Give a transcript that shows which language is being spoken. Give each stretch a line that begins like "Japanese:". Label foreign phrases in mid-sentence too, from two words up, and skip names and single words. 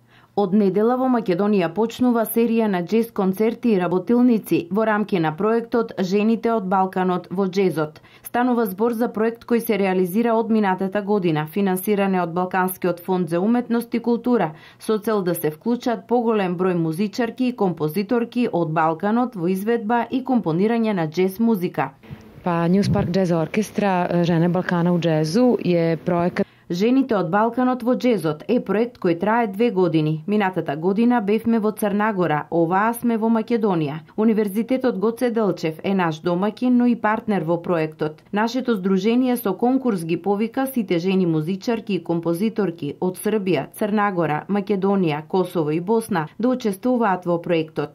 Macedonian: Од недела во Македонија почнува серија на џез концерти и работилници во рамки на проектот Жените од Балканот во џезот. Станува збор за проект кој се реализира од минатата година, финансиране од Балканскиот фонд за уметност и култура, со цел да се вклучат поголем број музичарки и композиторки од Балканот во изведба и компонирање на џез музика.
Serbian: Pa News Park Jazz Orkestra Žene Balkana u džezu je projekat.
Macedonian: Жените од Балканот во џезот е проект кој трае 2 години. Минатата година бевме во Црна Гора, оваа сме во Македонија. Универзитетот Гоце Делчев е наш домаќин, но и партнер во проектот. Нашето здружение со конкурс ги повика сите жени музичарки и композиторки од Србија, Црна Гора, Македонија, Косово и Босна да учествуваат во проектот.